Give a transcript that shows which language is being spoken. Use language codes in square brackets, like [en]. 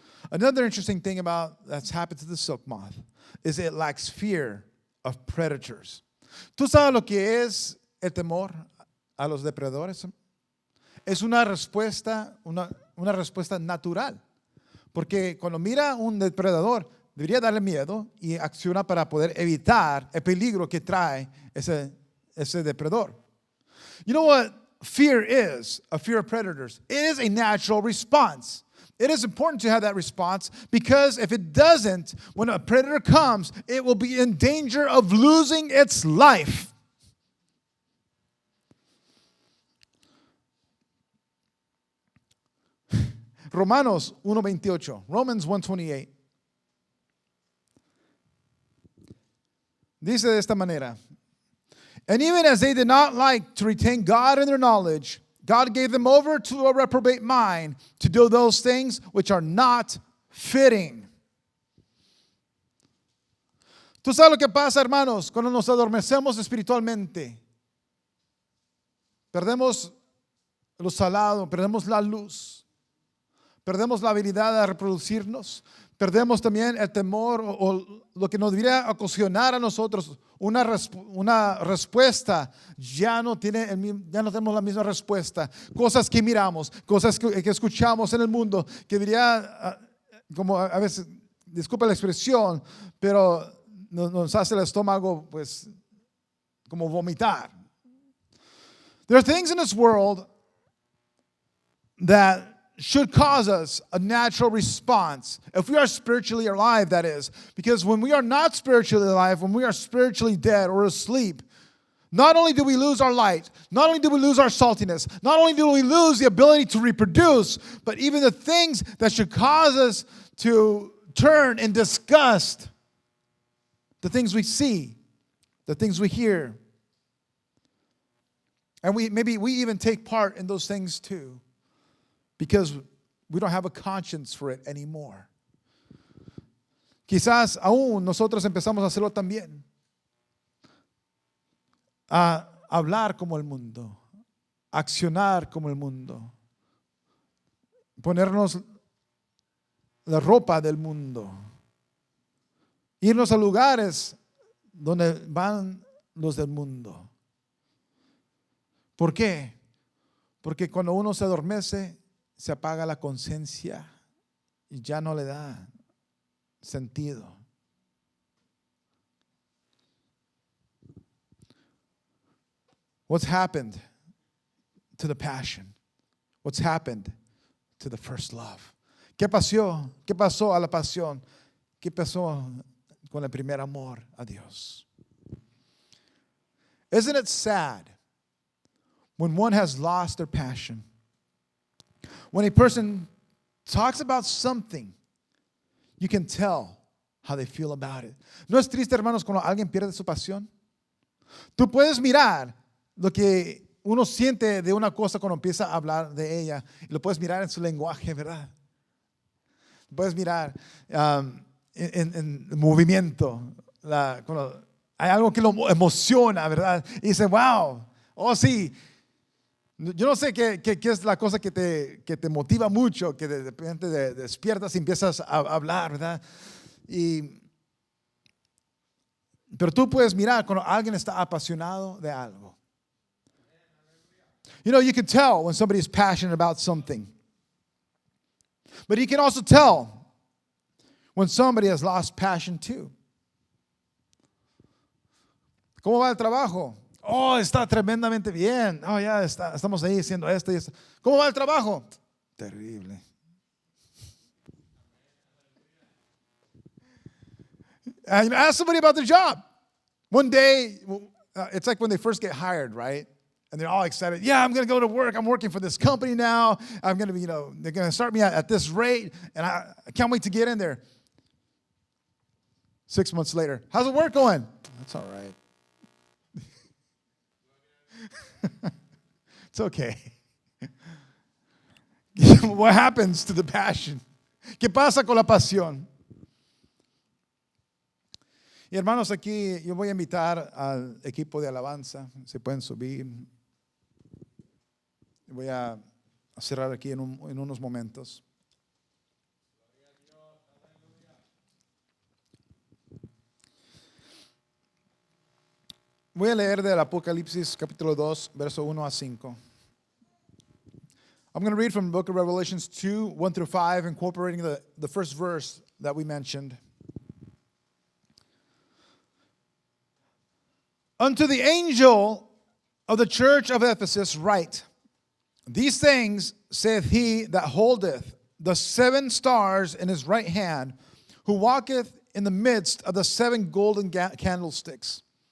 [en] Another interesting thing that's happened to the silk moth is it lacks fear of predators. [es] ¿Tú sabes lo que es el temor a los depredadores? es una respuesta natural. Porque cuando mira un depredador, debería darle miedo y acciona para poder evitar el peligro que trae ese depredador. [en] You know what fear is? A fear of predators. It is a natural response. It is important to have that response because if it doesn't, when a predator comes, it will be in danger of losing its life. [es] Romanos 1:28. [en] Romans [es] 1:28. Dice de esta manera. [en] And even as they did not like to retain God in their knowledge, God gave them over to a reprobate mind to do those things which are not fitting. [es] ¿Tú sabes lo que pasa, hermanos, cuando nos adormecemos espiritualmente? Perdemos lo salado, perdemos la luz, perdemos la habilidad de reproducirnos, perdemos también el temor o lo que nos debería ocasionar a nosotros una respuesta. Ya no tenemos la misma respuesta. Cosas que miramos, cosas que escuchamos en el mundo, que debería, como a veces, disculpa la expresión, pero nos hace el estómago, pues, como vomitar. [en] There are things in this world that should cause us a natural response. If we are spiritually alive, that is. Because when we are not spiritually alive, when we are spiritually dead or asleep, not only do we lose our light, not only do we lose our saltiness, not only do we lose the ability to reproduce, but even the things that should cause us to turn in disgust, the things we see, the things we hear. And maybe we even take part in those things too. Because we don't have a conscience for it anymore. [es] Quizás aún nosotros empezamos a hacerlo también. A hablar como el mundo. Accionar como el mundo. Ponernos la ropa del mundo. Irnos a lugares donde van los del mundo. ¿Por qué? Porque cuando uno se adormece, se apaga la conciencia y ya no le da sentido. [en] What's happened to the passion? What's happened to the first love? [es] ¿Qué pasó? ¿Qué pasó a la pasión? ¿Qué pasó con el primer amor a Dios? [en] Isn't it sad when one has lost their passion? When a person talks about something, you can tell how they feel about it. [es] ¿No es triste, hermanos, cuando alguien pierde su pasión? Tú puedes mirar lo que uno siente de una cosa cuando empieza a hablar de ella. Y lo puedes mirar en su lenguaje, ¿verdad? Puedes mirar en movimiento. Cuando hay algo que lo emociona, ¿verdad? Y dice, wow, oh sí. Yo no sé qué es la cosa que te motiva mucho, que de repente despiertas y empiezas a hablar, ¿verdad? Pero tú puedes mirar cuando alguien está apasionado de algo. [en] You know, you can tell when somebody is passionate about something. But you can also tell when somebody has lost passion too. [es] ¿Cómo va el trabajo? Oh, está tremendamente bien. Oh, ya estamos ahí haciendo esto y esto. ¿Cómo va el trabajo? Terrible. [en] And ask somebody about their job. One day, it's like when they first get hired, right? And they're all excited. Yeah, I'm going to go to work. I'm working for this company now. I'm going to be, they're going to start me at this rate. And I can't wait to get in there. 6 months later, how's the work going? That's all right. It's okay. What happens to the passion? [es] ¿Qué pasa con la pasión? Y hermanos, aquí yo voy a invitar al equipo de alabanza. Se pueden subir. Voy a cerrar aquí en unos momentos. Voy a leer del Apocalipsis capítulo 2, verso 1 a 5. [en] I'm going to read from the book of Revelations 2, 1 through 5, incorporating the first verse that we mentioned. Unto the angel of the church of Ephesus write, These things saith he that holdeth the 7 stars in his right hand, who walketh in the midst of the 7 golden candlesticks.